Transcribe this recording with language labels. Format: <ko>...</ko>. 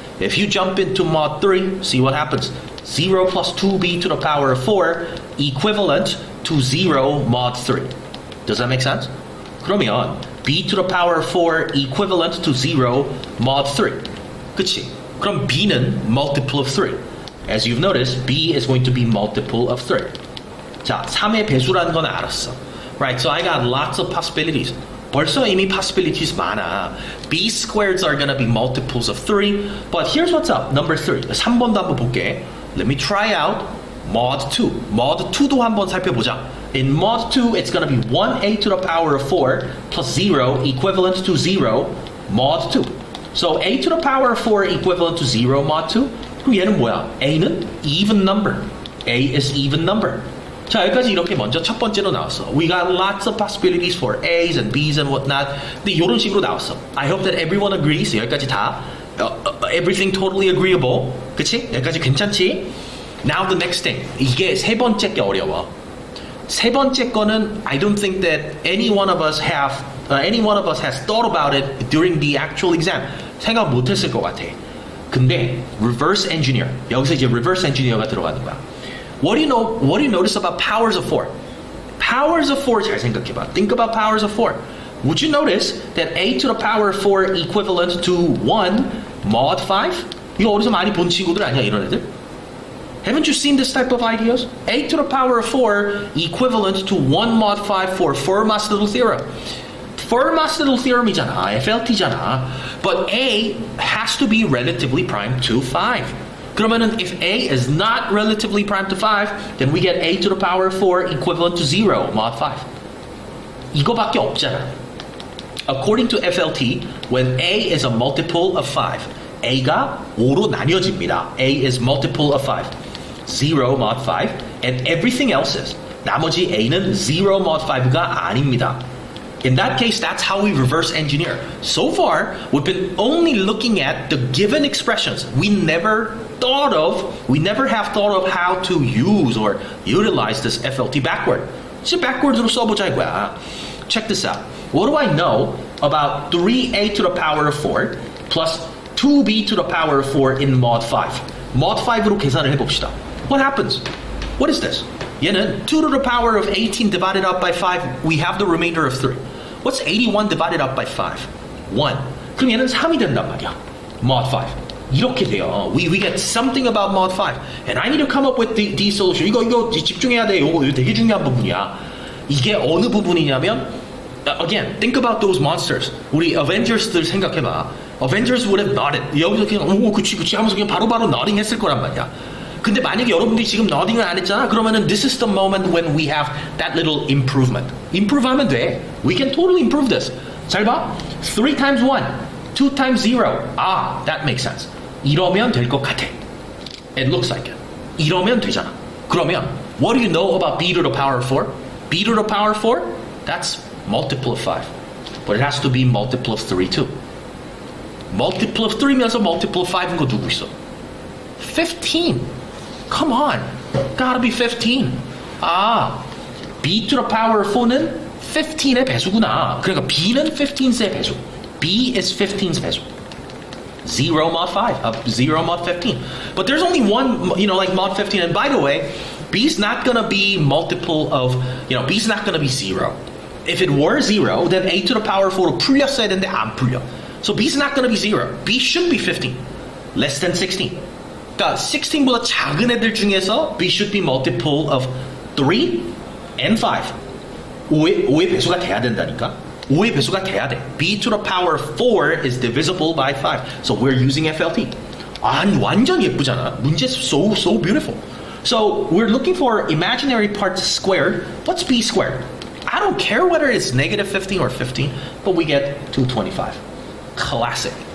<en>If you jump into mod 3, see what happens. 0 plus 2b to the power of 4 equivalent to 0 mod 3. Does that make sense?</en> <ko>그러면</ko> <en>b to the power of 4 equivalent to 0 mod 3.</en> <ko>그치? 그럼 b는</ko> <en>multiple of 3. As you've noticed, b is going to be multiple of 3.</en> <ko>자, 3의 배수라는 건 알았어.</ko> <en>Right, so I got lots of possibilities.</en> <ko>벌써 이미 possibilities 많아.</ko> <en>b squareds are gonna be multiples of 3. But here's what's up. Number 3.</en> <ko>3번도 한번 볼게.</ko> <en>Let me try out mod 2.</en> <ko>mod 2도 한번 살펴보자.</ko> <en>In mod 2, it's gonna be 1a to the power of 4 plus 0 equivalent to 0 mod 2. So a to the power of 4 equivalent to 0 mod 2.</en> <ko>그럼 얘는 뭐야?</ko> <en>a는 even number. a is even number.</en> <ko>자, 여기까지 이렇게 먼저 첫 번째로 나왔어.</ko> <en>We got lots of possibilities for A's and B's and whatnot.</en> <ko>근데 이런 식으로 나왔어.</ko> <en>I hope that everyone agrees.</en> <ko>여기까지 다</ko> <en>everything totally agreeable.</en> <ko>그치? 여기까지 괜찮지?</ko> <en>Now the next thing.</en> <ko>이게 세 번째 게 어려워. 세 번째 거는</ko> <en>I don't think that any one of us has thought about it during the actual exam.</en> <ko>생각 못했을 것 같아.</ko> <en>근데 reverse engineer.</en> <ko>여기서 이제 reverse engineer가 들어가는 거야.</ko> <en>What do you notice about powers of 4? Powers of 4</en> <ko>잘 생각해봐.</ko> <en>Think about powers of 4. Would you notice that a to the power of 4 equivalent to 1 mod 5?</en> <ko>이거 어디서 많이 본 친구들 아니야, 이런 애들?</ko> <en>Haven't you seen this type of ideas? a to the power of 4 equivalent to 1 mod 5 for Fermat's little theorem. Fermat's little theorem이잖아, FLT잖아. But a has to be relatively prime to 5. 그러면은 if a is not relatively prime to 5, then we get a to the power of 4 equivalent to 0 mod 5.</en> <ko>이거밖에 없잖아.</ko> <en>According to FLT, when a is a multiple of 5,</en> <ko>a가 5로 나뉘어집니다.</ko> <en>a is multiple of 5. 0 mod 5, and everything else is.</en> <ko>나머지 a는 0 mod 5가 아닙니다.</ko> <en>In that case, that's how we reverse engineer. So far, we've been only looking at the given expressions. We never have thought of how to use or utilize this FLT backward.</en> <ko>이제 backwards로 써보자 이거야.</ko> <en>Check this out. What do I know about 3a to the power of 4 plus 2b to the power of 4 in mod 5?</en> <ko>mod 5로 계산을 해봅시다.</ko> <en>What happens? What is this? 얘는 2 to the power of 18 divided up by 5, we have the remainder of 3. What's 81 divided up by 5? 1.</en> <ko>그럼 얘는 3이 된단 말이야. mod 5. 이렇게 돼요.</ko> <en>We get something about mod 5. And I need to come up with the solution.</en> <ko>이거 집중해야 돼. 이거 되게 중요한 부분이야. 이게 어느 부분이냐면</ko> <en>again, think about those monsters.</en> <ko>우리 Avengers들 생각해봐.</ko> <en>Avengers would have nodded.</en> <ko>여기서 그냥 오 그치 하면서 그냥 바로바로 nodding 했을 거란 말이야. 근데 만약에 여러분들이 지금 nodding을 안 했잖아.</ko> <en>그러면은 this is the moment when we have that little improvement.</en> <ko>improve하면 돼.</ko> <en>We can totally improve this.</en> <ko>잘 봐.</ko> <en>3 times 1, 2 times 0. Ah, that makes sense.</en> <ko>이러면 될 것 같아.</ko> <en>It looks like it.</en> <ko>이러면 되잖아.</ko> <en>그러면 what do you know about b to the power of 4? b to the power of 4? That's multiple of 5. But it has to be multiple of 3 too.</en> <ko>multiple of 3면서 multiple of 5인 거 누구 있어?</ko> <en>15. Come on. Gotta be 15.</en> <ko>아, b to the power of 4는 15의 배수구나. 그러니까 b는 15의 배수.</ko> <en>b is 15's</en> <ko>배수.</ko> <en>0 mod 5, 0 mod 15. But there's only one, like mod 15. And by the way, b's not gonna be multiple of, b's not gonna be 0. If it were 0, then a to the power 4로</en> <ko>풀렸어야 되는데 안 풀려.</ko> <en>So b's not gonna be 0. b should be 15. Less than 16.</en> <ko>그러니까 16보다 작은 애들 중에서</ko> <en>b should be multiple of 3 and 5.</en> <ko>5의 배수가 돼야 된다니까. 5의 배수가 돼야 돼.</ko> <en>b to the power 4 is divisible by 5. So we're using FLT.</en> <ko>완전 예쁘잖아.</ko> <en>문제 so beautiful. So we're looking for imaginary parts squared. What's b squared? I don't care whether it's negative 15 or 15, but we get 225. Classic.</en>